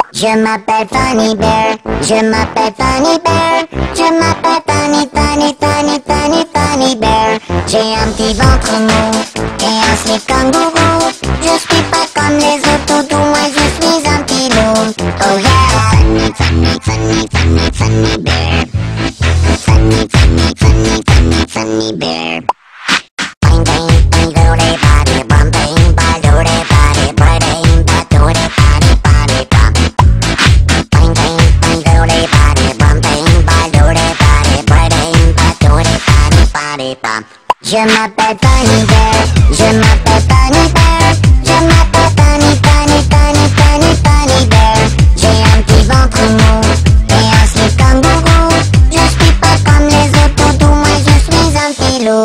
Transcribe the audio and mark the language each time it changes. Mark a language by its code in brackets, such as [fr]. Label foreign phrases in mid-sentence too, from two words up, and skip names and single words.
[fr] Je m'appelle Funny Bear, je m'appelle Funny Bear, je m'appelle Funny Bear. J'ai un petit ventre mou et un slip kangourou. Je suis pas comme les autres toutous, moi je suis un petit loup. [en] Oh yeah! Funny Bear. Funny Bear. Bang bang bang do de body bum bang bang do de body bang bang do de body body bum. Bang bang bang do de body bum bang bang do de body bang bang do de body bum. [fr] Je m'appelle Funny Bear, je m'appelle Funny Bear, je m'appelle Funny Bear. J'ai un petit ventre mou et un slip kangourou. Je suis pas comme les autres toutous, moi je suis un petit loup.